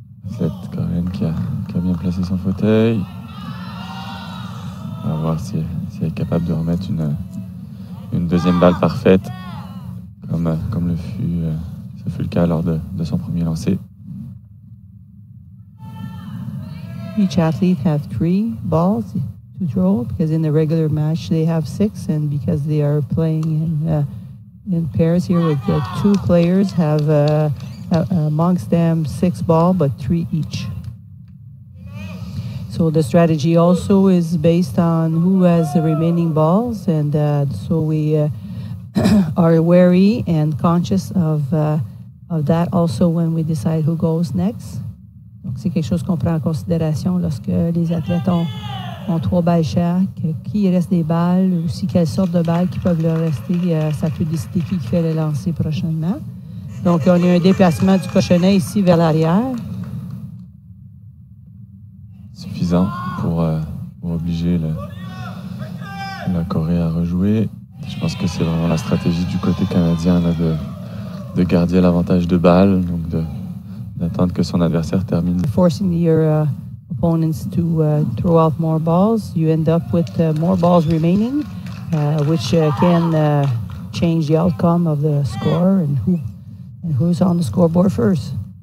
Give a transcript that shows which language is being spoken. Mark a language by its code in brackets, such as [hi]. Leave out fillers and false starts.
[fr] Cette coréenne qui a bien placé son fauteuil. On va voir si elle est capable de remettre une deuxième balle parfaite, comme ce fut le cas lors de son premier lancer. [en] Each athlete have 3 balls to draw because in the regular match they have 6, and because they are playing in pairs here with 2 players have amongst them 6 balls but 3 each. So the strategy also is based on who has the remaining balls, and so we are wary and conscious of that also when we decide who goes next. [fr] Donc c'est quelque chose qu'on prend en considération lorsque les athlètes ont 3 balles chaque, qui reste des balles, aussi quelles sortes de balles qui peuvent leur rester, ça peut décider qui fait le lancer prochainement. Donc on a un déplacement du cochonnet ici vers l'arrière. Suffisant pour obliger la Corée à rejouer. Je pense que c'est vraiment la stratégie du côté canadien là, de garder l'avantage de balles, donc d'attendre que son adversaire termine. [en] Forcing your opponents to throw out more balls, you end up with more balls remaining, which can change the outcome of the score and who's on the scoreboard first.